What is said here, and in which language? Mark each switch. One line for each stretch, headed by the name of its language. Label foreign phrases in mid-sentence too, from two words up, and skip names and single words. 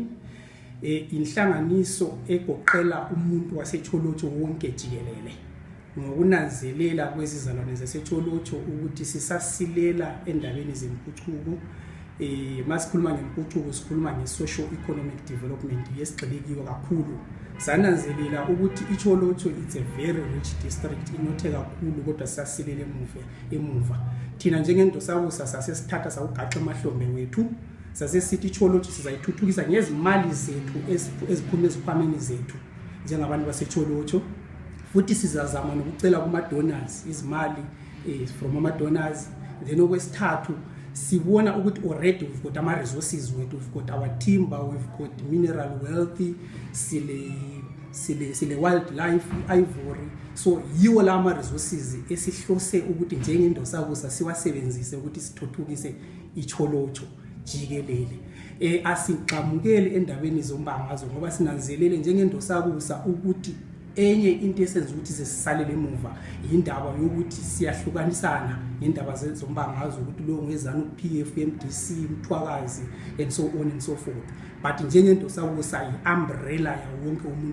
North Ndebele: Inhlanganiso egoqela umuntu wasecholocho wonke jikelele ngokunanzelela kwezizalwane zasecholocho ukuthi sisasilela endabeni zempucuko. Masikhuluma ngempucuko sikhuluma nge-
English: social economic development
North Ndebele: yesigxilikiwe kakhulu. Sananzelela ukuthi iCholocho
English: it's a very rich district,
North Ndebele: inothe kakhulu kodwa sasilela emuva. Thina njengeNdosawusa sasesithatha sawugaxa emahlombe wethu, sasesithi iCholocho sizayithuthukisa ngezimali zethu eziphuma ezikhwameni zethu njengabantu baseCholocho. Futhi sizazama nokucela kuma-donors izimali from ama-donors. Then okwesithathu sibona ukuthi
English: already we've got
North Ndebele: ama-resources wethu,
English: we've got our timber, we've got mineral wealth,
North Ndebele: sile wildlife, ivory. So yiwo la ama-resources esihlose ukuthi njengeNdosawusa siwasebenzise ukuthi sithuthukise iCholocho jikelele. Asigxamukele endabeni zombangazo ngoba sinanzelele njengeNdosawusa ukuthi enye into esenza ukuthi sisalele emuva indaba yokuthi siyahlukanisana ngendaba zombangazo ukuthi lo ngezana uPF, MDC, Mthwakazi
English: and so on and so forth.
North Ndebele: But njengeNdosawusa i-umbrella ya wonke umuntu